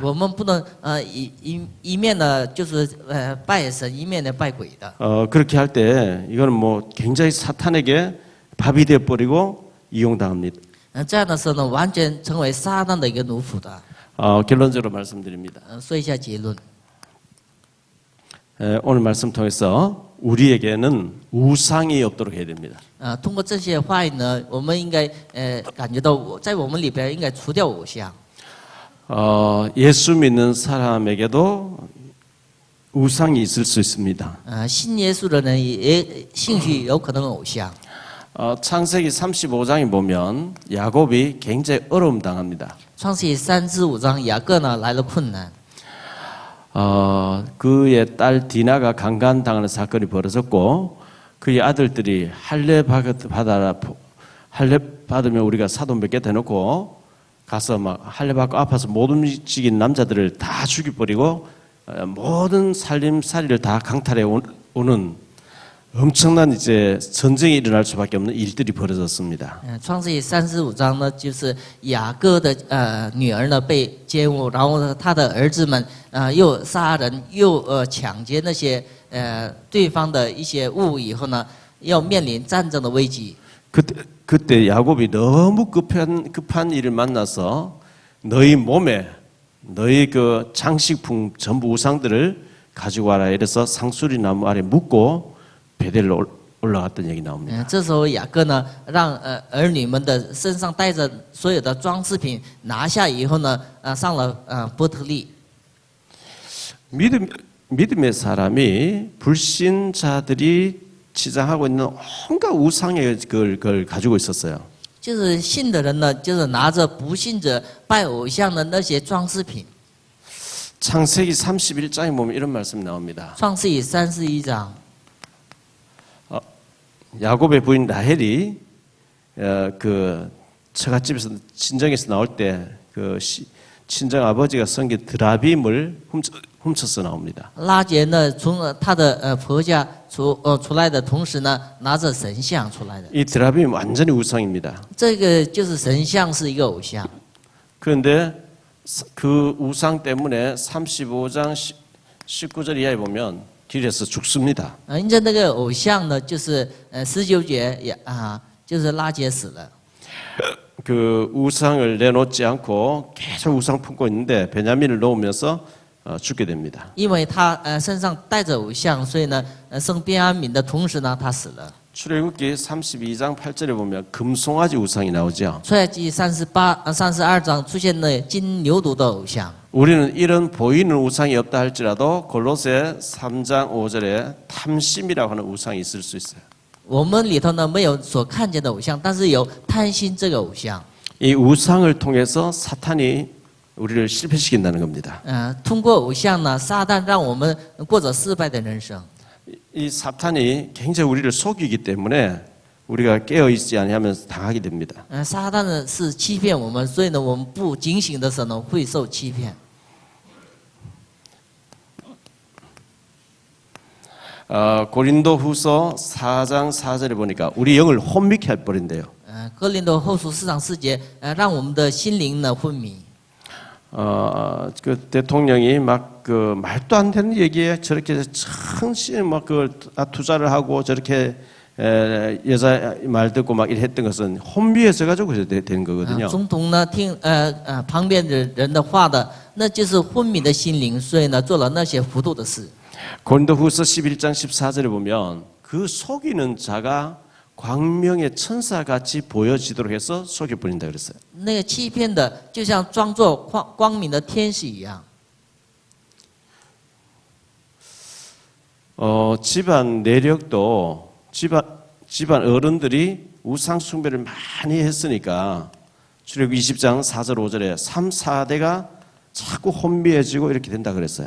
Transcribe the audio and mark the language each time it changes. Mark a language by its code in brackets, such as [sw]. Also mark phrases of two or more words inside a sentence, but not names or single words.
[zh] 我们不能一面呢就是拜神，一面呢拜鬼的。 [ko] 그렇게 할 때 이거는 뭐 굉장히 사탄에게 밥이 되어 버리고 이용당합니다. [zh] 这样的时候呢，完全成为撒旦的一个奴仆的。 [ko] 결론적으로 말씀드립니다. [zh] 说一下结论。 [ko] 오늘 말씀 통해서 우리에게는 우상이 없도록 해야 됩니다. [zh] 通过这些话语呢，我们应该感觉到在我们里边应该除掉偶像。 [ko] 예수 믿는 사람에게도 우상이 있을 수 있습니다. [zh] 信耶稣的人也兴许有可能偶像。 [ko] 창세기 35장에 보면 야곱이 굉장히 어려움 당합니다. [zh] 创世记35章，雅各呢来了困难。 [ko] 그의 딸 디나가 강간당하는 사건이 벌어졌고 그의 아들들이 할례 받으면 우리가 사돈 몇 개 대놓고 가서 막 할례 받고 아파서 못 움직인 남자들을 다 죽여버리고 모든 살림살이를 다 강탈해 오는 엄청난 이제 전쟁이 일어날 수밖에 없는 일들이 벌어졌습니다. [zh] 创世记35章呢，就是雅各的女儿呢被奸污，然后呢他的儿子们又杀人又抢劫那些对方的一些物以后呢，要面临战争的危机。 [ko] 그때 야곱이 너무 급한 일을 만나서 너희 몸에 너희 그 장식품 전부 우상들을 가지고 와라 이래서 상수리 나무 아래 묶고 베델로 올라갔던 얘기 나옵니다. [zh] 这时候雅各呢，让儿女们的身上带着所有的装饰品拿下以后呢，上了伯特利。 [ko] 믿음의 사람이 불신자들이 치장하고 있는 온갖 우상의 걸 가지고 있었어요. [zh] 就是信的人呢，就是拿着不信者拜偶像的那些装饰品。 [ko] 창세기 31장에 보면 이런 말씀이 나옵니다. [zh] 创世纪31章， [ko] 야곱의 부인 라헬이 그 처갓집에서 친정에서 나올 때 그 친정 아버지가 섬긴 드라빔을 훔쳐서 나옵니다. [zh] 拉结呢从她的婆家出来的同时呢，拿着神像出来的。 [ko] 이 드라빔이 완전히 우상입니다. [zh] 这个就是神像是一个偶像。 [ko] 그런데 그 우상 때문에 35장 19절 이하에 보면 길에서 죽습니다. [zh] 因着那个偶像呢，就是19节也就是拉结死了。 [ko] 그 우상을 내놓지 않고 계속 우상 품고 있는데 베냐민을 놓으면서 죽게 됩니다. [zh] 因为他身上带着偶像，所以呢，生便雅悯的同时呢，他死了。 [ko] 출애굽기 32장 8절에 보면 금송아지 우상이 나오죠. [zh] 出埃及32章出现了金牛犊的偶像。 [ko] 우리는 이런 보이는 우상이 없다 할지라도 골로새 3장 5절에 탐심이라고 하는 우상이 있을 수 있어요. [zh] 我们里头呢没有所看见的偶像，但是有贪心这个偶像。 [ko] 이 우상을 통해서 사탄이 우리를 실패시킨다는 겁니다. [zh] 通过偶像呢，撒旦让我们过着失败的人生。 [ko] 이 사탄이 굉장히 우리를 속이기 때문에 우리가 깨어 있지 않으면 당하게 됩니다. [zh] 撒旦呢是欺骗我们，所以呢，我们不警醒的时候呢，会受欺骗。 [ko] 고린도후서 4장 4절에 보니까 우리 영을 혼미케 할 버린대요. [zh] 哥林多后书4章4节，让我们的心灵呢昏迷。 [ko] 그 대통령이 막 그 말도 안 되는 얘기에 저렇게 천시 막그 투자를 하고 저렇게 여자 말 듣고 막 이래 했던 것은 혼미해서 가지고 된 거거든요. [zh] 总统呢听旁边的人的话的，那就是昏迷的心灵，所以呢做了那些糊涂的事。 [ko] 고린도후서 11장 14절에 보면 그 속이는 자가 광명의 천사같이 보여지도록 해서 속여버린다 그랬어요. [zh] 那个欺骗的，就像装作光明的天使一样。 [ko] 집안 내력도 집안 어른들이 우상 숭배를 많이 했으니까 출애굽 20장 4절 5절에 3, 4대가 자꾸 혼미해지고 이렇게 된다 그랬어요.